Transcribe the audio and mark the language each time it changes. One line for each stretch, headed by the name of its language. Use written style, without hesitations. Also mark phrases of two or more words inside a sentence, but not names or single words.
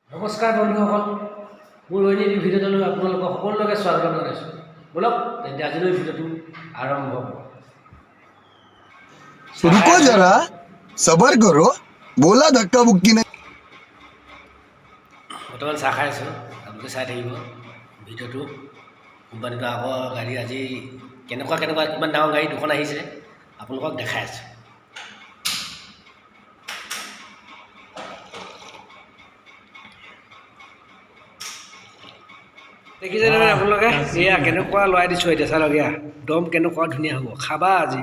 Assamese: নমস্কাৰ বন্ধুসকল, মোৰ ঐনিক ভিডিঅ'টোলৈ আপোনালোকক সকলোকে স্বাগতম জনাইছোঁ। বলক তেন্তে আজিলৈ ভিডিঅ'টো আৰম্ভ কৰোঁ।
Hindi: रुको जरा सबर करो बोला धक्का बुक्की नहीं।
Assamese: বৰ্তমান চাহ খাই আছোঁ, আপোনালোকে চাই থাকিব ভিডিঅ'টো। কোম্পানীটো আকৌ গাড়ী আজি কেনেকুৱা কিমান ডাঙৰ গাড়ী দুখন আহিছে আপোনালোকক দেখাই আছোঁ। দেখিছে নহয় আপোনালোকে, এয়া কেনেকুৱা লৰাই দিছোঁ এতিয়া চালক, এয়া দম কেনেকুৱা ধুনীয়া হ'ব, খাবা আজি।